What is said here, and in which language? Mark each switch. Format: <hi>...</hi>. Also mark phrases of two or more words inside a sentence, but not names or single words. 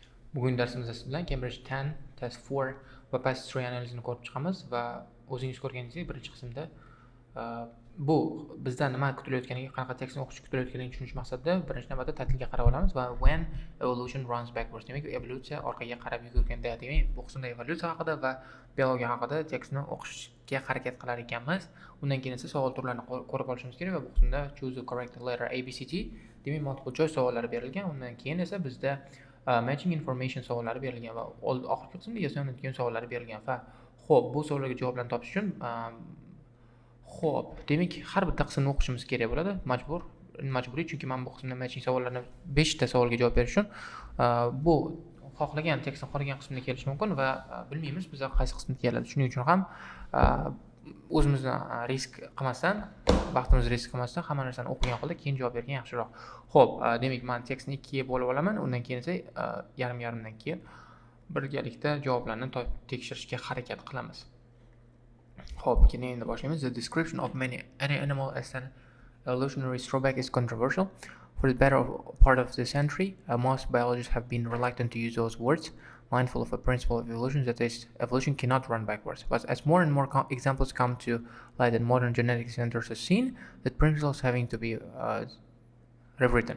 <uz>Bugun darsimizda siz bilan Cambridge 10, Test 4 va Past 3 analizini ko'rib chiqamiz va o'zingiz ko'rganingizdek birinchi qismda bu bizdan nima kutilayotganiga, qanaqa tekstni o'qish kutilayotganligini tushunish maqsadida birinchi navbatda tahlilga qarab olamiz va</uz> <en>when evolution runs backwards,</en> <uz>demak evolyutsiya orqaga qarab yugurganda, demak bu qismda evolyutsiya haqida va biologiya haqida tekstni o'qishga harakat qilar ekanmiz. Undan keyin esa savol turlarini ko'rib olishimiz kerak va bu qismda</uz> <en>choose the correct letter ABCD,</en> <uz>demak</uz> <en>multiple choice</en> <uz>savollari berilgan. Undan keyin esa bizda</uz> <en>matching information</en> <uz>savollari berilgan va oxirgi qismda</uz> <en>yes no</en> <uz>degan savollar berilgan va xo'p, bu savollarga javoblarni topish uchun xo'p, demak har bitta qismni o'qishimiz kerak bo'ladi, majburiy, chunki men bu qismda matching savollarni 5 ta savolga javob berish uchun bu xohlagan tekstning qolgan qismida kelishi mumkin va bilmaymiz biz qaysi qismda keladi. Shuning uchun ham o'zimizni risk qilmasdan, vaqtimizni risk qilmasdan hamma narsani o'qigan holda keyin javob bergan yaxshiroq. Xo'p, demak men tekstni ikkiga bo'lib olaman, undan keyin esa yarim-yarimdan keyin birgalikda javoblarni tekshirishga harakat qilamiz. Xo'p, keyin endi boshlaymiz.</uz> <en>The description of any animal as an evolutionary throwback is controversial. For the better part of the century, most biologists have been reluctant to use those words, mindful of a principle of evolution, that is, evolution cannot run backwards. But as more and more examples come to light and modern genetic centers are seen, that principle is having to be rewritten.</en>